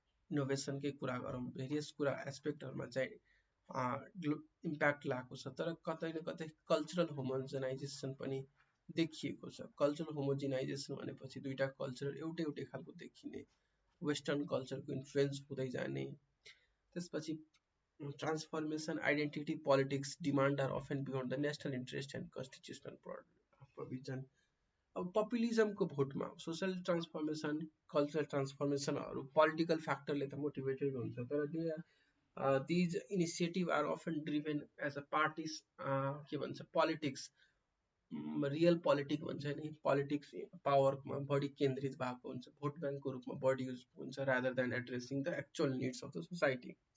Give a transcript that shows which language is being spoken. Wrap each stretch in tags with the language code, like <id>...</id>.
<ne>इनोभेसनकै कुरा गरौँ, भेरियस कुरा एस्पेक्टहरूमा चाहिँ इम्प्याक्ट ल्याएको छ, तर कतै न कतै कल्चरल होमोजेनाइजेसन पनि देखिएको छ। कल्चरल होमोजेनाइजेसन भनेपछि दुईटा कल्चर एउटै एउटै खालको देखिने, वेस्टर्न कल्चरको इन्फ्लुएन्स हुँदै जाने।</ne> <en>त्यसपछि transformation, identity politics demand are often beyond the national interest and constitutional provision.</en> <ne>अब पपुलिजमको भोटमा सोसल ट्रान्सफर्मेसन, कल्चरल ट्रान्सफर्मेसनहरू पोलिटिकल फ्याक्टरले त मोटिभेटेड हुन्छ, तर</ne> <en>these initiative are often driven as a</en> <ne>parties के भन्छ पोलिटिक्स, रियल पोलिटिक भन्छ नि, पोलिटिक्स पावरमा बढी केन्द्रित भएको हुन्छ, भोट ब्याङ्कको रूपमा बढी युज हुन्छ</ne> <en>Rather than addressing the actual needs of the society.</en>